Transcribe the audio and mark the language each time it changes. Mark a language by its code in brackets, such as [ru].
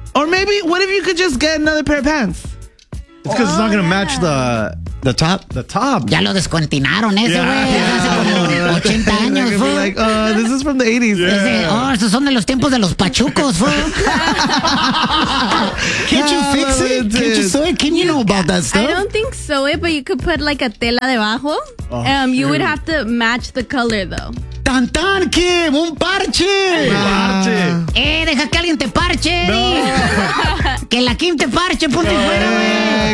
[en] Or maybe, what if you could just get another pair of pants? It's because it's not going to match the top. The top. [es] Ya lo descuentinaron ese, güey. Hace como 80 años, fool. [en] They're like, oh, this is from the 80s. Yeah. [es] Esos son de los tiempos de los pachucos, fool. [en] Can't you fix it? Can't you sew it? Can you know about that stuff? I don't think sew it, but you could put like a [es] tela debajo. [en] Oh, you would have to match the color, though. [es] ¡Tan tan, Kim! ¡Un parche! ¡Parche! Deja que alguien te parche, Eddie. No. Que la Kim te parche, ponte fuera, güey.